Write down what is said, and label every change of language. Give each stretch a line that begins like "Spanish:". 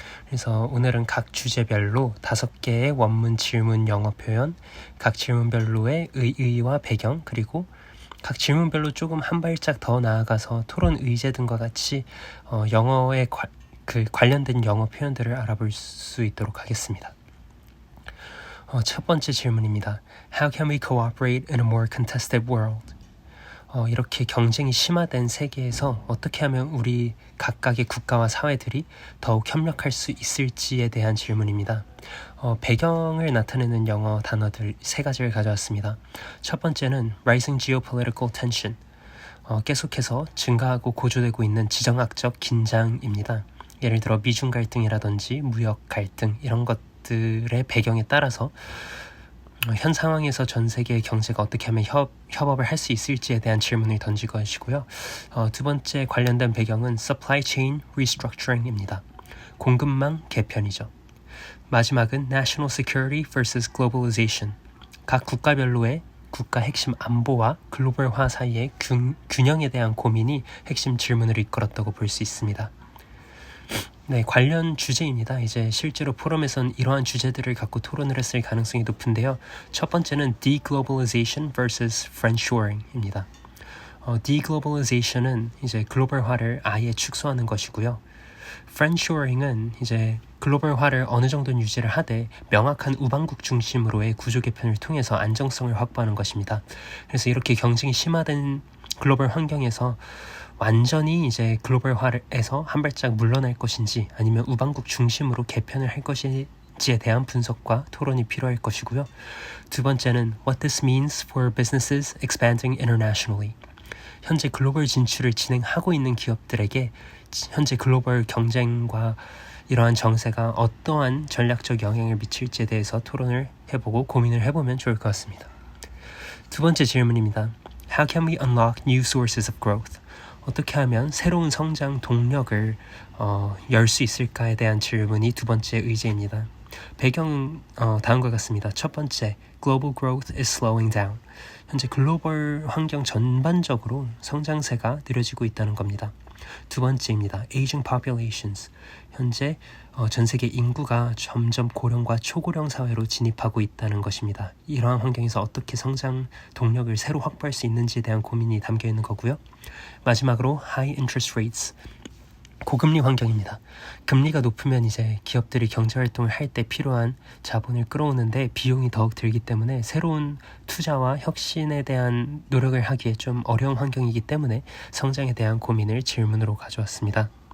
Korean: 그래서 오늘은 각 주제별로 5개의 원문 질문 영어 표현, 각 질문별로의 의의와 배경, 그리고 각 질문별로 조금 한 발짝 더 나아가서 토론 의제 등과 같이 영어에 관련된 영어 표현들을 알아볼 수 있도록 하겠습니다. 첫 번째 질문입니다.
English: How can we cooperate in a more contested world?
Korean: 이렇게 경쟁이 심화된 세계에서 어떻게 하면 우리 각각의 국가와 사회들이 더욱 협력할 수 있을지에 대한 질문입니다. 배경을 나타내는 영어 단어들 3가지를 가져왔습니다. 첫 번째는
English: Rising Geopolitical Tension,
Korean: 계속해서 증가하고 고조되고 있는 지정학적 긴장입니다. 예를 들어 미중 갈등이라든지 무역 갈등 이런 것들의 배경에 따라서 현 상황에서 전 세계의 경제가 어떻게 하면 협업을 할 수 있을지에 대한 질문을 던질 것이고요. 두 번째 관련된 배경은
English: Supply Chain Restructuring
Korean: 입니다. 공급망 개편이죠. 마지막은
English: National Security vs. Globalization.
Korean: 각 국가별로의 국가 핵심 안보와 글로벌화 사이의 균형에 대한 고민이 핵심 질문을 이끌었다고 볼 수 있습니다. 네, 관련 주제입니다. 이제 실제로 포럼에선 이러한 주제들을 갖고 토론을 했을 가능성이 높은데요. 첫 번째는
English: deglobalization vs. friendshoring
Korean: 입니다. deglobalization은 이제 글로벌화를 아예 축소하는 것이고요. friendshoring은 이제 글로벌화를 어느 정도는 유지를 하되 명확한 우방국 중심으로의 구조 개편을 통해서 안정성을 확보하는 것입니다. 그래서 이렇게 경쟁이 심화된 글로벌 환경에서 완전히 이제 글로벌화에서 한 발짝 물러날 것인지 아니면 우방국 중심으로 개편을 할 것인지에 대한 분석과 토론이 필요할 것이고요. 두 번째는
English: What this means for businesses expanding internationally.
Korean: 현재 글로벌 진출을 진행하고 있는 기업들에게 현재 글로벌 경쟁과 이러한 정세가 어떠한 전략적 영향을 미칠지에 대해서 토론을 해보고 고민을 해보면 좋을 것 같습니다. 두 번째 질문입니다.
English: How can we unlock new sources of growth?
Korean: 어떻게 하면 새로운 성장 동력을 열 수 있을까에 대한 질문이 두 번째 의제입니다. 배경은 다음과 같습니다. 첫 번째,
English: Global growth is slowing down.
Korean: 현재 글로벌 환경 전반적으로 성장세가 느려지고 있다는 겁니다. 두 번째입니다.
English: Aging populations.
Korean: 현재 전 세계 인구가 점점 고령과 초고령 사회로 진입하고 있다는 것입니다. 이러한 환경에서 어떻게 성장 동력을 새로 확보할 수 있는지에 대한 고민이 담겨 있는 거고요. 마지막으로
English: High interest rates.
Korean: 고금리 환경입니다. 금리가 높으면 이제 기업들이 경제활동을 할 때 필요한 자본을 끌어오는데 비용이 더욱 들기 때문에 새로운 투자와 혁신에 대한 노력을 하기에 좀 어려운 환경이기 때문에 성장에 대한 고민을 질문으로 가져왔습니다.